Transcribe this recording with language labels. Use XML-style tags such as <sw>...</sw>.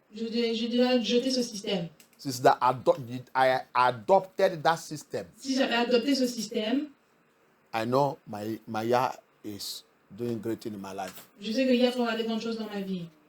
<fr>J'ai déjà jeté ce système.</fr> <en>Since that I adopted that system,</en> <fr>Si j'avais adopté ce système,</fr> <en>I know my year is doing great thing in my life.</en> <fr>je sais qu'il y a des grandes choses dans ma vie.</fr>